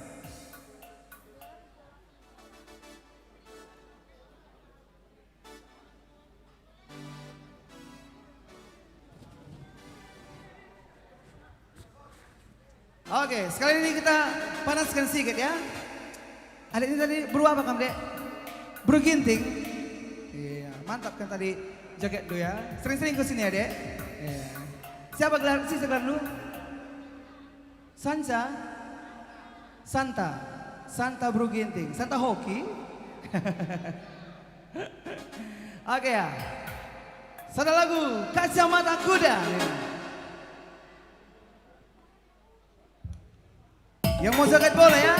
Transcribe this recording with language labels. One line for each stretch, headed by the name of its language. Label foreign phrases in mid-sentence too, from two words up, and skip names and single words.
Indonesian: Oke, sekali ini kita panaskan sedikit ya. Adik ini tadi buru apa kamu dek? Buru ginting. Iya, mantap kan tadi jaket lu ya. Sering-sering kesini ya dek. Iya. Siapa gelar? Si gelar lu? Sansa, Santa Bro Ginting, Santa Hoki. Oke ya, satu lagu Kacamata Kuda. Yang mau joget boleh ya.